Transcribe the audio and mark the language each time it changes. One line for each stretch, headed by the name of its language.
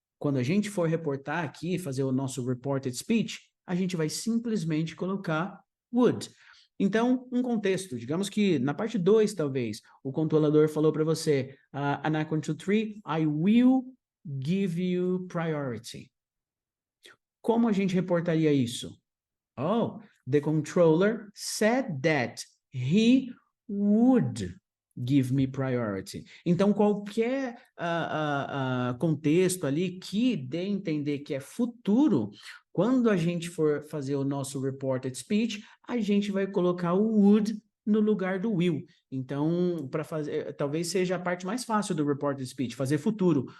Portuguese: Quando a gente for reportar aqui, fazer o nosso reported speech, a gente vai simplesmente colocar would. Então, um contexto, digamos que na parte 2, talvez, o controlador falou para você, and I to 3,
English: I will give you priority.
Portuguese: Como a gente reportaria isso?
English: Oh, the controller said that he would give me priority.
Portuguese: Então, qualquer contexto ali que dê a entender que é futuro, quando a gente for fazer o nosso reported speech, a gente vai colocar o would no lugar do will. Então, para fazer, talvez seja a parte mais fácil do reported speech, fazer futuro.